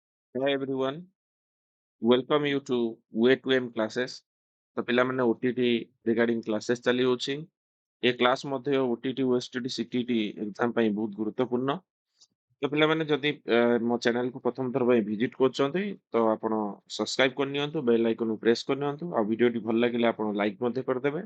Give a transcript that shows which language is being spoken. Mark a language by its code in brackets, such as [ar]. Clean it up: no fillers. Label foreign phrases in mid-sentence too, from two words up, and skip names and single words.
[en] Hi everyone, welcome you to Way to M classes। [or] ତ ପିଲାମାନେ OTT [en] regarding classes [or] ଚାଲି ଅଛି। ଏ କ୍ଲାସ୍ ମଧ୍ୟ OTT, OSTT, CTT ଏକ୍ଜାମ ପାଇଁ ବହୁତ ଗୁରୁତ୍ୱପୂର୍ଣ୍ଣ। ତ ପିଲାମାନେ ଯଦି ମୋ ଚ୍ୟାନେଲକୁ ପ୍ରଥମ ଥର ପାଇଁ ଭିଜିଟ୍ କରୁଛନ୍ତି ତ ଆପଣ ସବସ୍କ୍ରାଇବ୍ କରିନିଅନ୍ତୁ, [en] bell iconକୁ [or] ପ୍ରେସ୍ କରିନିଅନ୍ତୁ ଆଉ ଭିଡ଼ିଓଟି ଭଲ ଲାଗିଲେ ଆପଣ ଲାଇକ୍ ମଧ୍ୟ କରିଦେବେ।